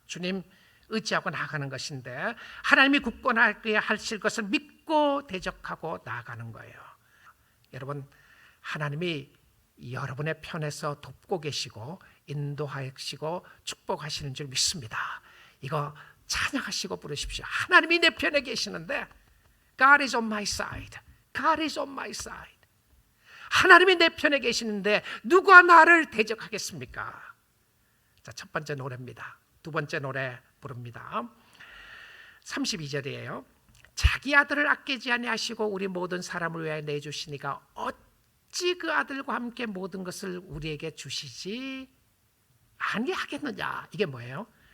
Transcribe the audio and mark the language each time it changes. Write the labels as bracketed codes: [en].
[ko] 주님 의지하고 나아가는 것인데, 하나님이 굳건하게 하실 것을 믿고 대적하고 나아가는 거예요. 여러분, 하나님이 여러분의 편에서 돕고 계시고 인도하시고 축복하시는 줄 믿습니다. 이거 찬양하시고 부르십시오. 하나님이 내 편에 계시는데, [en] God is on my side. God is on my side. [ko] 하나님이 내 편에 계시는데 누가 나를 대적하겠습니까? 자, 첫 번째 노래입니다. 두 번째 노래 부릅니다. 32절이에요. 자기 아들을 아끼지 아니하시고 우리 모든 사람을 위하여 내주시니가 어찌 그 아들과 함께 모든 것을 우리에게 주시지 아니하겠느냐. 이게 뭐예요?